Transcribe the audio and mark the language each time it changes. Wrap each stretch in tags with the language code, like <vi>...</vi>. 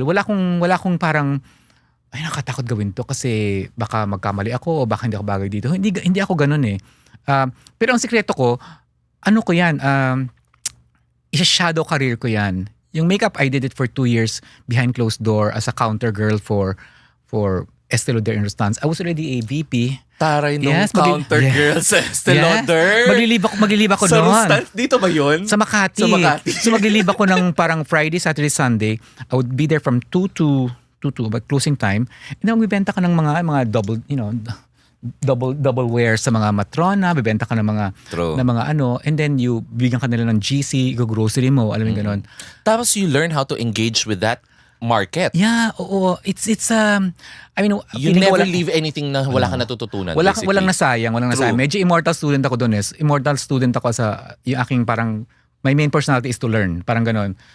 <tl>Wala kong parang, ay, nakatakot gawin to kasi baka magkamali ako o baka hindi ako bagay dito. Hindi ako ganun eh. Pero ang sikreto ko, ano ko yan, isa-shadow career ko yan.</tl> <en>Yung makeup, I did it for 2 years behind closed door as a counter girl for Estee Lauder in Restance. I was already a VP.</en> <tl>Taray nung counter girl sa Estee Lauder. Maglilib ako sa noon. Restance, dito ba yun? Sa Makati. So maglilib ako ng parang Friday, Saturday, Sunday.</tl> <en>I would be there from 2 to about closing time.</en> <tl>And then bibenta ka ng mga double, double wear sa mga matrona, bibenta ka ng mga</tl> <en>and then you</en> <tl>bigyan ka nila ng GC, grocery mo, alam mo ganun. Tapos</tl> <en>you learn how to engage with that market. Yeah,</en> <tl>oo.</tl> <en>It's I mean, you never leave anything</en> <tl>na wala ka natututunan. Walang nasayang. Medyo immortal student ako doon. Immortal student ako sa yung aking parang</tl> <en>my main personality is to learn,</en> <tl>parang ganun.</tl>